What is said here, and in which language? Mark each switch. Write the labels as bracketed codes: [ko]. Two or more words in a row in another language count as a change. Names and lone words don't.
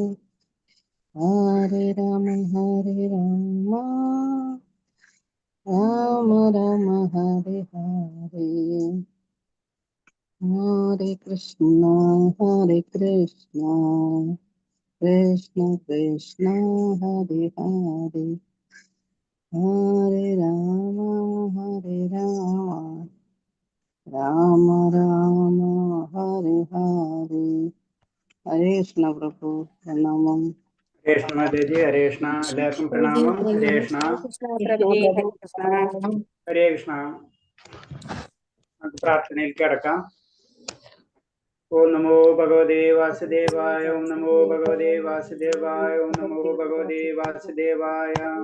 [sa] Hare Rama Rama Rama Hare Hare, Hare Krishna Krishna Krishna Hare Hare, Hare Rama Rama Rama Hare Hare. [ml] ഹരേ കൃഷ്ണ പ്രഭു, പ്രണാമം. ഹരേ കൃഷ്ണ മാതാജി, ഹരേ കൃഷ്ണ. എല്ലാവർക്കും പ്രണാമം. ഹരേ കൃഷ്ണ. ഹരേ കൃഷ്ണ. നമുക്ക് പ്രാർത്ഥനയിൽ കിടക്കാം. [sa] ഓം നമോ ഭഗവതേ വാസുദേവായ, ഓം നമോ ഭഗവതേ വാസുദേവായ, ഓം നമോ ഭഗവതേ വാസുദേവായ.